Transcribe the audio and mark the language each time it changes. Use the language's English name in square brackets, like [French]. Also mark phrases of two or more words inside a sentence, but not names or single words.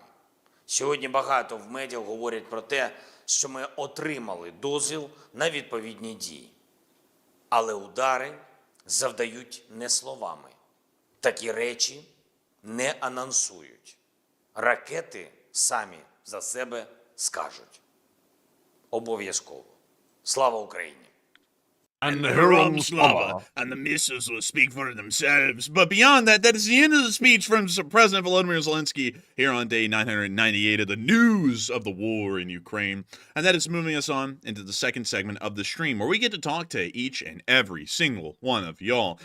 [Ukrainian] Сьогодні багато в медіа говорять про те, що ми отримали дозвіл на відповідні дії. Але удари завдають не словами. Такі речі не анонсують. Ракети самі за себе скажуть. Обов'язково. Слава Україні! [English] And the Hiram Slava and the missiles will speak for themselves. But beyond that, that is the end of the speech from President Volodymyr Zelenskyy here on day 998 of the news of the war in Ukraine. And that is moving us on into the second segment of the stream, where we get to talk to each and every single one of y'all.